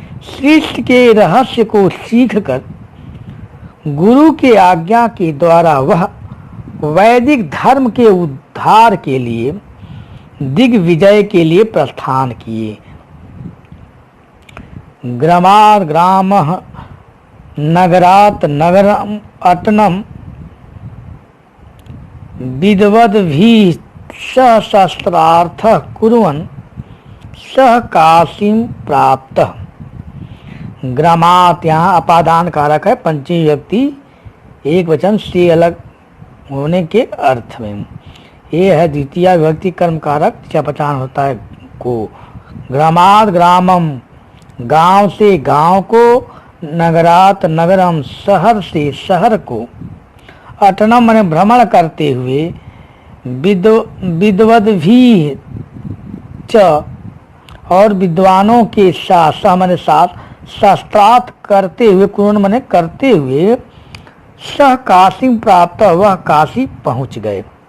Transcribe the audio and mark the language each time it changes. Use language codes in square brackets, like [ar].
[hi] सृष्टि के रहस्य को सीखकर गुरु के आज्ञा के द्वारा वह वैदिक धर्म के उद्धार के लिए, दिग्विजय के लिए प्रस्थान किए। [sa] ग्रामात् ग्रामः नगरात् नगरम् अटनम् विद्वद्भिः सह शस्त्रार्थः कुर्वन् सह काशीं प्राप्तः। [hi] ग्रामात् यहाँ अपादान कारक है, पंचमी व्यक्ति एक वचन से अलग होने के अर्थ में। ये है द्वितीय विभक्ति कर्म कारक, पहचान होता है को। ग्रामात् ग्रामम, गांव से गांव को, नगरात नगरम, शहर से शहर को, अटनम माने भ्रमण करते हुए, विद्वद्भिः च और विद्वानों के साथ, सह माने साथ, शास्त्रार्थ करते हुए, कुर्वन् माने करते हुए, सह काशी प्राप्त, वह काशी पहुंच गए।